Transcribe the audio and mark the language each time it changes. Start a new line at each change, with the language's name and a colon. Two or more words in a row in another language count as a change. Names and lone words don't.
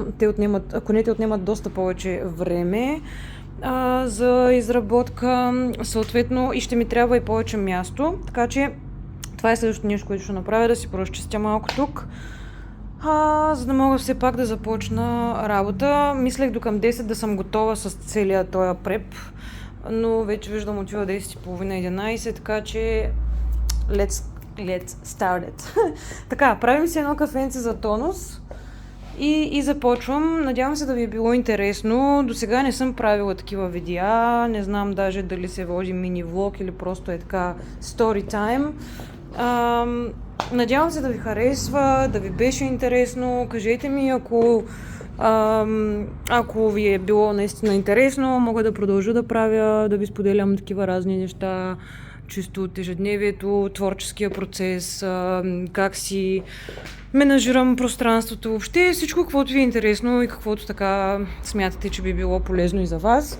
Bulgarian: Конете отнемат доста повече време за изработка, съответно и ще ми трябва и повече място. Така че това е следващото нещо, което ще направя, да си поразчистя малко тук, за да мога все пак да започна работа. Мислех до към 10 да съм готова с целия този преп, но вече виждам отива 10:30-11, така че
English: let's start it.
Bulgarian: Така, правим си едно кафенце за тонус и започвам. Надявам се да ви е било интересно. До сега не съм правила такива видеа, не знам даже дали се води мини влог или просто е така
English: story time.
Bulgarian: Надявам се да ви харесва, да ви беше интересно. Кажете ми, ако ви е било наистина интересно, мога да продължа да правя, да ви споделям такива разни неща, чисто от ежедневието, творческия процес, как си менажирам пространството, въобще всичко, каквото ви е интересно и каквото така смятате, че би било полезно и за вас.